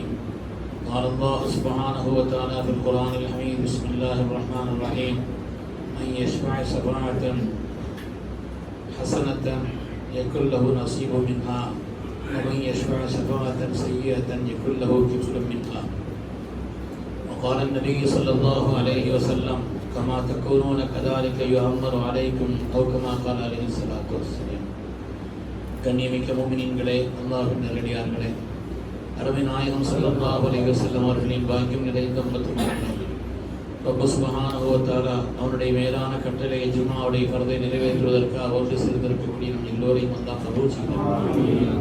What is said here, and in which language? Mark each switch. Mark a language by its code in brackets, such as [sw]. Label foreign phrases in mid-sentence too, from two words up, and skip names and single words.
[ar] قال الله سبحانه وتعالى في القرآن الحميد بسم الله الرحمن الرحيم من يشفع شفاعة حسنة يكن له نصيب منها ومن يشفع شفاعة سيئة يكن له كفل منها. وقال النبي صلى الله عليه وسلم كما تكونون كذلك يؤمر عليكم أو كما قال عليه الصلاة والسلام. [ta] கண்ணியமிக்க முஃமினீன்களே, அல்லாஹ்வின் நல்லடியார்களே, அருமை நாயகம் [ar] صلى الله عليه وسلم [ta] அவர்களின் பாக்கியம் நிறைந்த உம்மத்துமார்களே, [ar] رب سبحانه وتعالى [ta] அவனுடைய மேலான கட்டளை ஜும்ஆவுடைய ஃபர்தை நிறைவேற்றுவதற்காக ஒன்று சேர்ந்திருக்கக்கூடிய நம் எல்லோரையும் அல்லாஹ் கபூல் செய்வானாக.